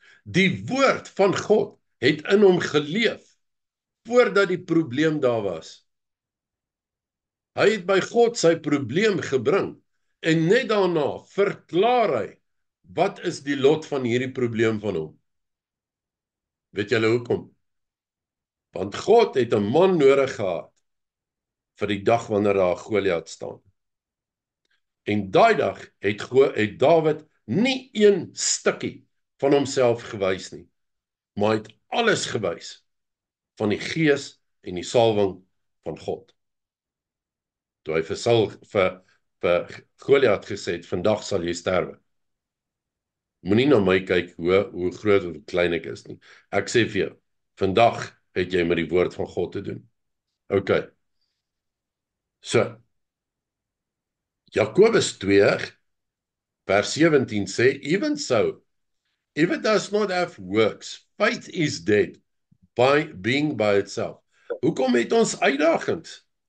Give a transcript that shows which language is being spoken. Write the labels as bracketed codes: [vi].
[af] Die woord van God het in hom geleef voordat die probleem daar was. Hy het by God sy probleem gebring en net daarna verklaar hy wat is die lot van hierdie probleem van hom. Weet julle hoekom? Want God het 'n man nodig gehad vir die dag wanneer daar Goliat staan. En daai dag het Dawid nie een stukkie van homself gewys nie, maar hy het alles gewys van die gees en die salwing van God. Toe hy vir Goliat gesê het, vandag sal jy sterwe. Moenie na my kyk hoe groot of klein ek is nie. Ek sê vir jou, vandag het jy met die woord van God te doen. OK. So, Jakobus 2 vers 17 sê, [en] even so, if it does not have works, faith is dead, being by itself. [af] Hoekom het ons uitdagings?